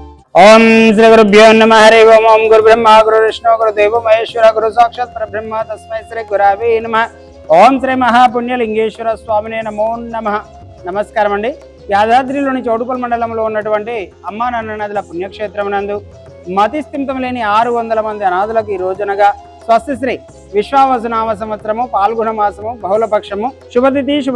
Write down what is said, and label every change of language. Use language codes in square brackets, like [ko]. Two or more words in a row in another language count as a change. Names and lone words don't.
[sa] ओम श्री गुरुभ्यो नमः हरि ओम। ओम गुरु ब्रह्मा गुरु विष्णु गुरु देवो महेश्वर गुरु साक्षात् परब्रह्म तस्मै श्री गुरवे नमः। ओम శ్రీ మహాపుణ్యలింగేశ్వర స్వామినే నమో నమః। [te] నమస్కారం అండి। యాదాద్రిలోని చౌటుపల్లి మండలంలో ఉన్నటువంటి అమ్మా నాన్న నదుల పుణ్యక్షేత్రం నందు మతిస్థిమితం లేని 600 మంది అనాథులకు ఈ రోజునగా స్వస్తి శ్రీ విశ్వావసునామ సంవత్సరము పాల్గొన మాసము బహుళపక్షము శుభతిథి శుభ